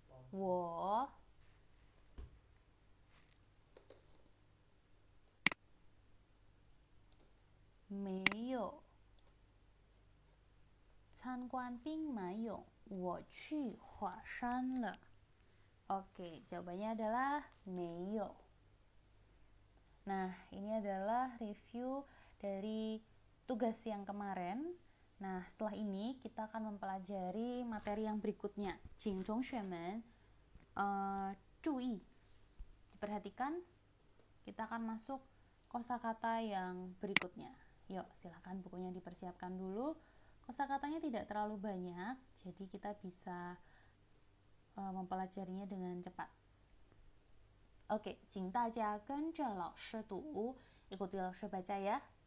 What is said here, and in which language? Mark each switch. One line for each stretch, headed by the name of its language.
Chinese: 我没有参观兵马俑，我去华山了。
Indonesian: Oke, jawabannya adalah 没有。 Nah, ini adalah review dari tugas yang kemarin. Nah, setelah ini kita akan mempelajari materi yang berikutnya. 请同学们注意, diperhatikan, kita akan masuk kosakata yang berikutnya. Yuk, silakan bukunya dipersiapkan dulu. Kosakatanya tidak terlalu banyak, jadi kita bisa mempelajarinya dengan cepat.
Chinese: Oke, 请大家跟着老师读, ikuti 老师 baca ya.